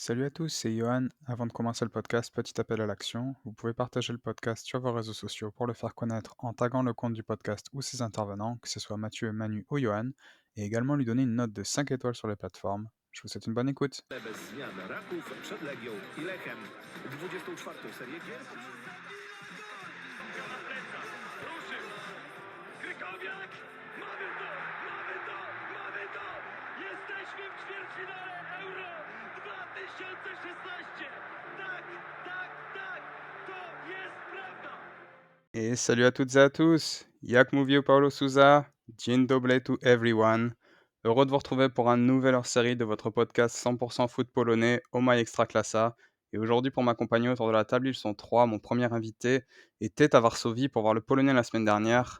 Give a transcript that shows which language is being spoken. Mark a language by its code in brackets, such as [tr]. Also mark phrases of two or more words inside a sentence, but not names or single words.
[fr] Salut à tous, c'est Johan. Avant de commencer le podcast, petit appel à l'action. Vous pouvez partager le podcast sur vos réseaux sociaux pour le faire connaître en taguant le compte du podcast ou ses intervenants, que ce soit Mathieu, Manu ou Johan, et également lui donner une note de 5 étoiles sur les plateformes. Je vous souhaite une bonne écoute. [pl] Bez zmian Raków przed Legią i Lechem 24. serię gier. Na plecach, ruszył, Krykowiak, mamy to, mamy to, mamy to! Jesteśmy w ćwierćfinale Euro 2016! Tak, tak, tak, to jest prawda! [fr] Et salut à toutes et à tous, [pl] Jak mówił Paulo Souza, Dzień dobry [en] to everyone. [fr] Heureux de vous retrouver pour un nouvel hors-série de votre podcast 100% foot polonais, Oh My Extraclassa. Et aujourd'hui, pour m'accompagner autour de la table, ils sont trois. Mon premier invité était à Varsovie pour voir le Polonais la semaine dernière.